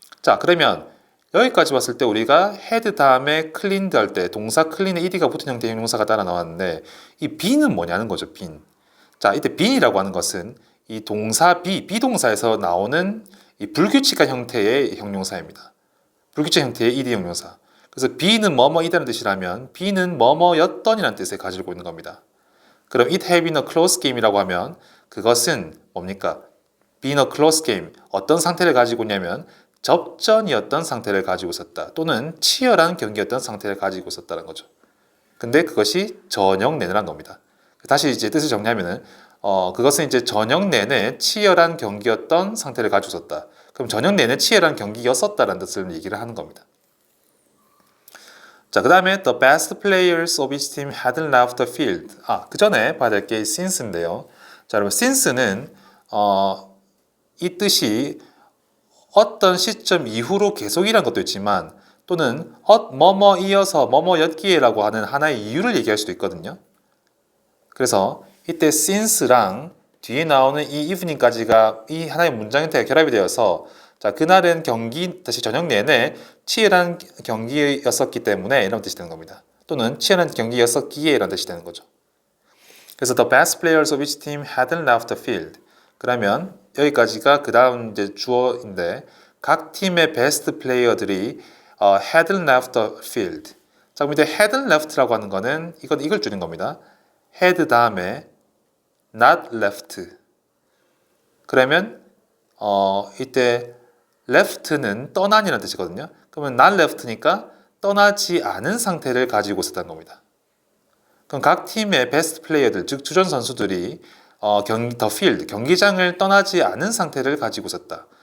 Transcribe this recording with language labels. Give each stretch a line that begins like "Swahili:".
Korean: 자, 그러면 여기까지 봤을 때 우리가 had 다음에 cleaned 할 때 동사 clean에 ed가 붙은 형태의 형용사가 따라 나왔는데 이 be는 뭐냐는 거죠. be는. 자, 이때 be이라고 하는 것은 이 동사 비동사에서 나오는 이 불규칙한 형태의 형용사입니다. 불규칙 형태의 ed 형용사. 그래서 be는 뭐뭐이다는 뜻이라면 be는 뭐뭐였던이라는 뜻을 가지고 있는 겁니다. 그럼
English: it had been a close game
Korean: 이라고 하면 그것은 뭡니까?
English: been a close game.
Korean: 어떤 상태를 가지고 있냐면 접전이었던 상태를 가지고 있었다. 또는 치열한 경기였던 상태를 가지고 있었다는 거죠. 근데 그것이 저녁 내내란 겁니다. 다시 이제 뜻을 정리하면은 그것은 이제 저녁 내내 치열한 경기였던 상태를 가지고 있었다. 그럼 저녁 내내 치열한 경기였었다라는 뜻을 얘기를 하는 겁니다. 자, 그 다음에
English: the best players of each team had left the field.
Korean: 그 전에 봐야 될 게 since인데요. 자, 여러분 since는 이 뜻이 어떤 시점 이후로 계속이라는 것도 있지만 또는 뭐뭐 이어서 뭐뭐였기에라고 하는 하나의 이유를 얘기할 수도 있거든요. 그래서 이때 since랑 뒤에 나오는 이 evening까지가 이 하나의 문장 형태가 결합이 되어서 자, 그날은 다시 저녁 내내 치열한 경기였었기 때문에 이런 뜻이 되는 겁니다. 또는 치열한 경기였었기에 이런 뜻이 되는 거죠.
English: 그래서 the best players of each team hadn't left the field.
Korean: 그러면 여기까지가 그 다음 이제 주어인데 각 팀의 베스트 플레이어들이
English: hadn't left the field.
Korean: 자, 그럼 이제 hadn't left라고 하는 거는 이걸 줄인 겁니다.
English: had 다음에 not left.
Korean: 그러면 이때 left는 떠난이라는 뜻이거든요. 그러면 not left니까 떠나지 않은 상태를 가지고 있었다는 겁니다. 그럼 각 팀의 베스트 플레이어들, 즉 주전 선수들이 the field, 경기장을 떠나지 않은 상태를 가지고 있었다.